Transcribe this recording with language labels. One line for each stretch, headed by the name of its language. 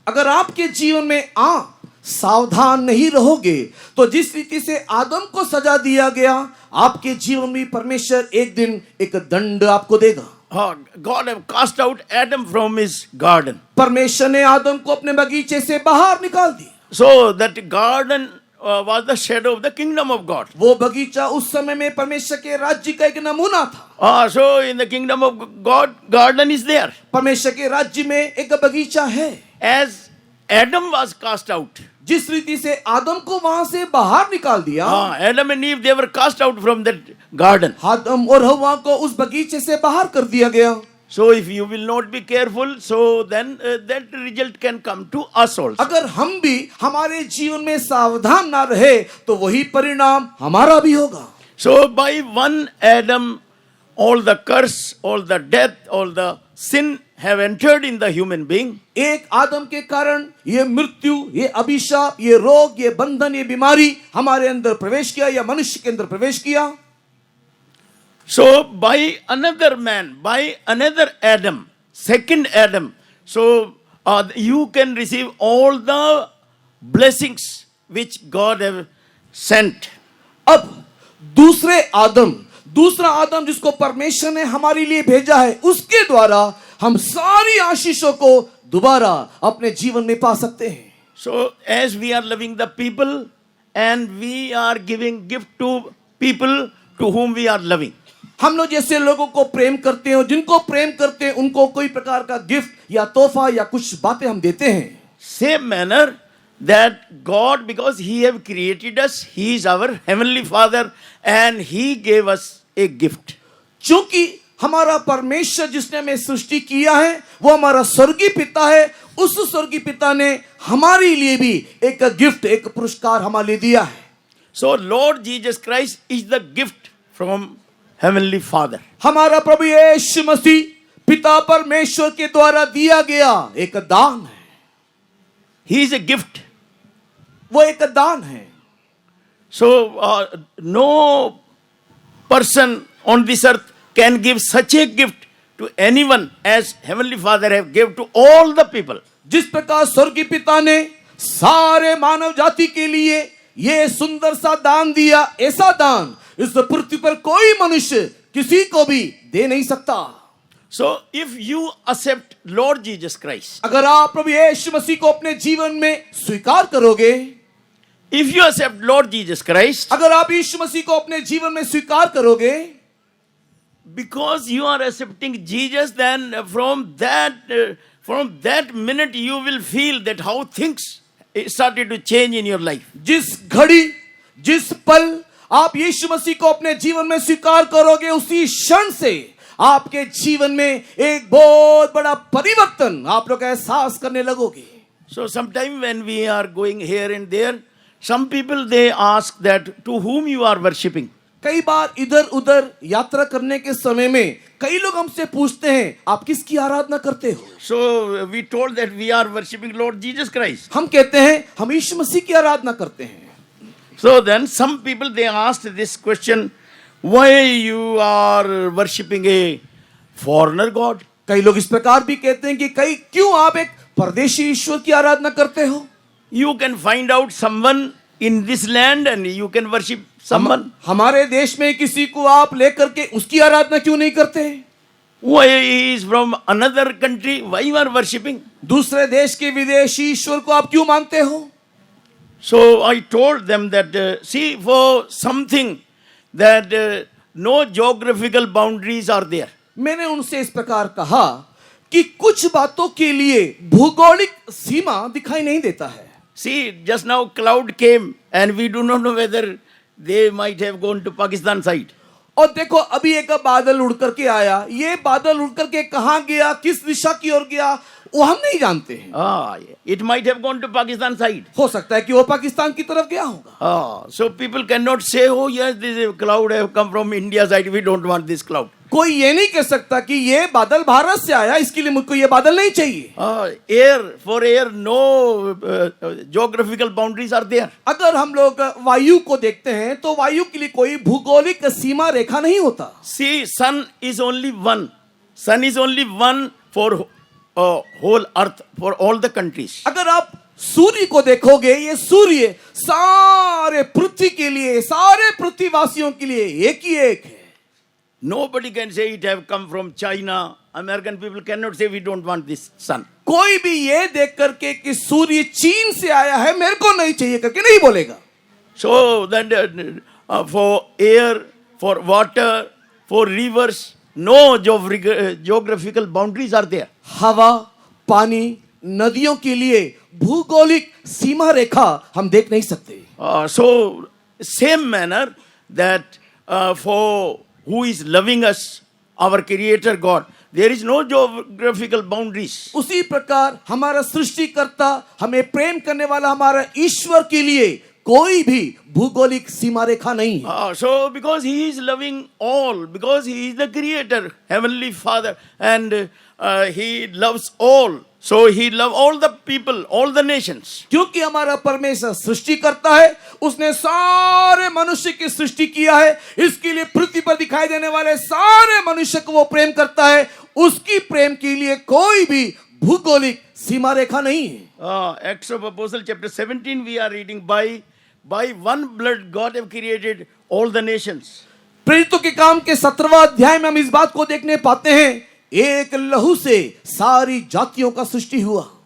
Hindi: अगर आपके जीवन में आप सावधान नहीं रहोगे, तो जिस रीति से आदम को सजा दिया गया, आपके जीवन में परमेश्वर एक दिन एक दंड आपको देगा.
English: God have cast out Adam from his garden.
Hindi: परमेश्वर ने आदम को अपने बगीचे से बाहर निकाल दिया.
English: So that garden was the shadow of the kingdom of God.
Hindi: वो बगीचा उस समय में परमेश्वर के राज्य का एक नमूना था.
English: So in the kingdom of God, garden is there.
Hindi: परमेश्वर के राज्य में एक बगीचा है.
English: As Adam was cast out,
Hindi: जिस रीति से आदम को वहां से बाहर निकाल दिया,
English: Adam and Eve, they were cast out from that garden.
Hindi: आदम और हव्वा को उस बगीचे से बाहर कर दिया गया.
English: So if you will not be careful, so then that result can come to us also.
Hindi: अगर हम भी हमारे जीवन में सावधान ना रहे, तो वही परिणाम हमारा भी होगा.
English: So by one Adam, all the curse, all the death, all the sin have entered in the human being.
Hindi: एक आदम के कारण ये मृत्यु, ये अभिशाप, ये रोग, ये बंधन, ये बीमारी हमारे अंदर प्रवेश किया, या मनुष्य के अंदर प्रवेश किया.
English: So by another man, by another Adam, second Adam, so you can receive all the blessings which God have sent.
Hindi: अब दूसरा आदम जिसको परमेश्वर ने हमारे लिए भेजा है, उसके द्वारा हम सारी आशीषों को दोबारा अपने जीवन में पा सकते हैं.
English: So as we are loving the people and we are giving gift to people to whom we are loving.
Hindi: हम लोग जैसे लोगों को प्रेम करते हैं, जिनको प्रेम करते हैं, उनको कोई प्रकार का गिफ्ट या तोहफा या कुछ बातें हम देते हैं.
English: Same manner that God, because He have created us, He is our heavenly Father and He gave us a gift.
Hindi: क्योंकि हमारा परमेश्वर जिसने हमें सृष्टि किया है, वो हमारा स्वर्गीय पिता है. उस स्वर्गीय पिता ने हमारे लिए भी एक गिफ्ट, एक पुरस्कार हमारे लिए दिया है.
English: So Lord Jesus Christ is the gift from Heavenly Father.
Hindi: हमारा प्रभु यीशु मसीह पिता परमेश्वर के द्वारा दिया गया एक दान है.
English: He is a gift.
Hindi: वो एक दान है.
English: So no person on this earth can give such a gift to anyone as Heavenly Father have given to all the people.
Hindi: जिस प्रकार स्वर्गीय पिता ने सारे मानव जाति के लिए ये सुंदर सा दान दिया, ऐसा दान इस पृथ्वी पर कोई मनुष्य किसी को भी दे नहीं सकता.
English: So if you accept Lord Jesus Christ,
Hindi: अगर आप प्रभु यीशु मसीह को अपने जीवन में स्वीकार करोगे,
English: if you accept Lord Jesus Christ,
Hindi: अगर आप यीशु मसीह को अपने जीवन में स्वीकार करोगे,
English: because you are accepting Jesus, then from that minute you will feel that how things started to change in your life.
Hindi: जिस घड़ी, जिस पल आप यीशु मसीह को अपने जीवन में स्वीकार करोगे, उसी क्षण से आपके जीवन में एक बहुत बड़ा परिवर्तन आप लोग एहसास करने लगोगे.
English: So sometime when we are going here and there, some people they ask that to whom you are worshipping.
Hindi: कई बार इधर उधर यात्रा करने के समय में कई लोग हमसे पूछते हैं, आप किसकी आराधना करते हो?
English: So we told that we are worshipping Lord Jesus Christ.
Hindi: हम कहते हैं हम यीशु मसीह की आराधना करते हैं.
English: So then some people they asked this question, why you are worshipping a foreigner God?
Hindi: कई लोग इस प्रकार भी कहते हैं कि क्यों आप एक परदेशी ईश्वर की आराधना करते हो?
English: You can find out someone in this land and you can worship someone.
Hindi: हमारे देश में किसी को आप लेकर के उसकी आराधना क्यों नहीं करते?
English: Why he is from another country? Why you are worshipping?
Hindi: दूसरे देश के विदेशी ईश्वर को आप क्यों मानते हो?
English: So I told them that, see, for something that no geographical boundaries are there.
Hindi: मैंने उनसे इस प्रकार कहा कि कुछ बातों के लिए भौगोलिक सीमा दिखाई नहीं देता है.
English: See, just now cloud came and we do not know whether they might have gone to Pakistan side.
Hindi: और देखो अभी एक बादल उड़ करके आया, ये बादल उड़ करके कहाँ गया, किस दिशा की ओर गया, वो हम नहीं जानते हैं.
English: It might have gone to Pakistan side.
Hindi: हो सकता है कि वो पाकिस्तान की तरफ गया होगा.
English: So people cannot say, oh yes, this cloud have come from India side. We don't want this cloud.
Hindi: कोई ये नहीं कह सकता कि ये बादल भारत से आया, इसके लिए मुझको ये बादल नहीं चाहिए.
English: For air, no geographical boundaries are there.
Hindi: अगर हम लोग वायु को देखते हैं तो वायु के लिए कोई भूगोलिक सीमा रेखा नहीं होता.
English: See, sun is only one. Sun is only one for whole earth, for all the countries.
Hindi: अगर आप सूर्य को देखोगे, ये सूर्य सारे पृथ्वी के लिए, सारे पृथ्वीवासियों के लिए एक ही एक है.
English: Nobody can say it have come from China. American people cannot say we don't want this sun.
Hindi: कोई भी ये देख करके कि सूर्य चीन से आया है, मेरे को नहीं चाहिए करके नहीं बोलेगा.
English: So that for air, for water, for rivers, no geographical boundaries are there.
Hindi: हवा, पानी, नदियों के लिए भूगोलिक सीमा रेखा हम देख नहीं सकते.
English: So same manner that for who is loving us, our creator God, there is no geographical boundaries.
Hindi: उसी प्रकार हमारा सृष्टिकर्ता, हमें प्रेम करने वाला हमारा ईश्वर के लिए कोई भी भूगोलिक सीमा रेखा नहीं है.
English: So because he is loving all, because he is the creator, heavenly father, and he loves all. So he loves all the people, all the nations.
Hindi: क्योंकि हमारा परमेश्वर सृष्टि करता है, उसने सारे मनुष्य की सृष्टि किया है, इसके लिए पृथ्वी पर दिखाई देने वाले सारे मनुष्य को वो प्रेम करता है. उसकी प्रेम के लिए कोई भी भूगोलिक सीमा रेखा नहीं है.
English: Acts of Apostles chapter 17 we are reading, by one blood God have created all the nations.
Hindi: प्रेरितों के काम के 17वां अध्याय में हम इस बात को देखने पाते हैं, एक लहू से सारी जातियों का सृष्टि हुआ.